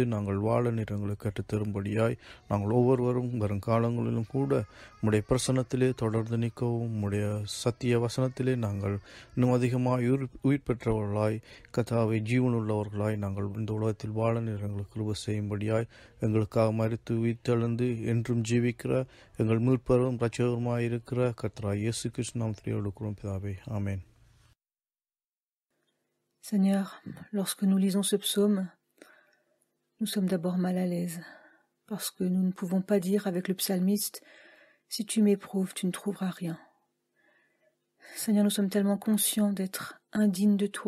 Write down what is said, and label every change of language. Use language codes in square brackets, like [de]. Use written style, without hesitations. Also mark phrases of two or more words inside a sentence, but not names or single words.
[ta] நாங்கள் வாழ நீர் எங்களுக்கு கற்றுத்தரும்படியாய் நாங்கள் ஒவ்வொருவரும் வரும் காலங்களிலும் கூட உம்முடைய பிரசன்னத்திலே தொடர்ந்து நிற்கவும், உம்முடைய சத்திய வசனத்திலே நாங்கள் இன்னும் அதிகமாக உயிர் பெற்றவர்களாய், கர்த்தாவே, ஜீவனுள்ளவர்களாய் நாங்கள் இந்த உலகத்தில் வாழ நீர் எங்களுக்கு கிருபை செய்யும்படியாய், எங்களுக்காக மரித்து உயிர்த்தெழுந்து என்றும் ஜீவிக்கிற எங்கள் மீட்பரும் இரட்சகருமாய் இருக்கிற கர்த்தராகிய இயேசு கிறிஸ்து நாமத்திலே எடுக்கிறோம் பிதாவே. ஆமென். [fr] Seigneur, lorsque nous lisons ce psaume, nous sommes d'abord mal à l'aise, parce que nous ne pouvons pas dire avec le psalmiste « Si tu m'éprouves, tu ne trouveras rien ». Seigneur, nous sommes tellement conscients d'être indignes de toi.